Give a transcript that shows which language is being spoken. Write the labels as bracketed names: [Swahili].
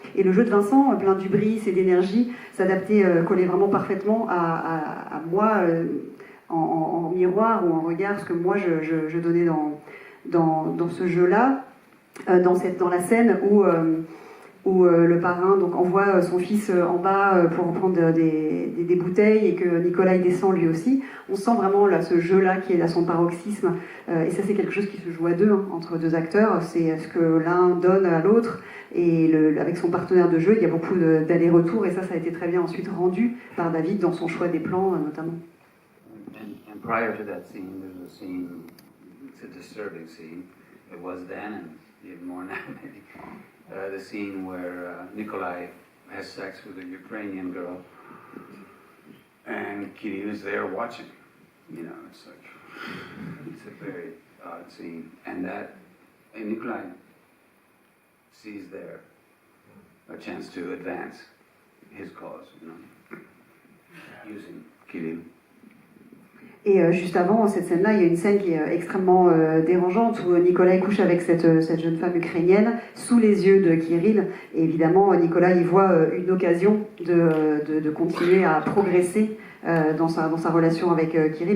[French] Et le jeu de Vincent, plein d'hubris et d'énergie, s'adaptait, collait vraiment parfaitement à moi, en miroir ou en regard, ce que moi je donnais dans ce jeu-là, dans la scène où le parrain donc envoie son fils en bas pour reprendre des bouteilles et que Nicolas y descend lui aussi. On sent vraiment là, ce jeu-là qui est à son paroxysme. Et ça, c'est quelque chose qui se joue à deux, entre deux acteurs. C'est ce que l'un donne à l'autre. Et avec son partenaire de jeu, il y a beaucoup d'allers-retours. Et ça a été très bien ensuite rendu par David dans son choix des plans, notamment. [English] And prior to that scene, there's a scene, it's a disturbing scene. It was then, and even more now, maybe. The scene where Nikolai has sex with a Ukrainian girl, and Kirill is there watching. You know, it's a very odd scene, and Nikolai sees there a chance to advance his cause, you know, using Kirill. [French] Et juste avant cette scène-là, il y a une scène qui est extrêmement dérangeante où Nicolas couche avec cette jeune femme ukrainienne sous les yeux de Kirill. Et évidemment, Nicolas y voit une occasion de continuer à progresser dans sa relation avec Kirill.